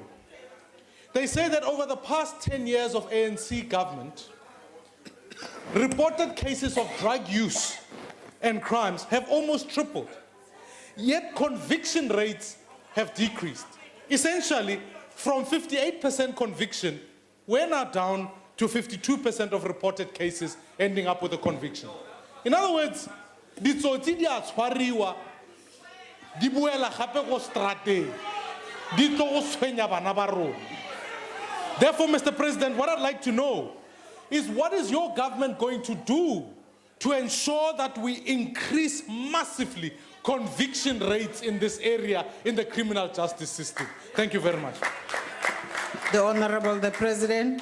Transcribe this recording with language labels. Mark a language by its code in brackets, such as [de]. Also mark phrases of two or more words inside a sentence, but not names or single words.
[en] They say that over the past 10 years of ANC government, reported cases of drug use and crimes have almost tripled. Yet conviction rates have decreased. Essentially, from 58% conviction, we're now down to 52% of reported cases ending up with a conviction. In other words, [tn] ditsotsi di a tshwariwa, di boela gape go strateng, di tlo go tshwenya bana ba rona. [en] Therefore, Mr. President, what I'd like to know is what is your government going to do to ensure that we increase massively conviction rates in this area in the criminal justice system? Thank you very much. The Honourable, the President.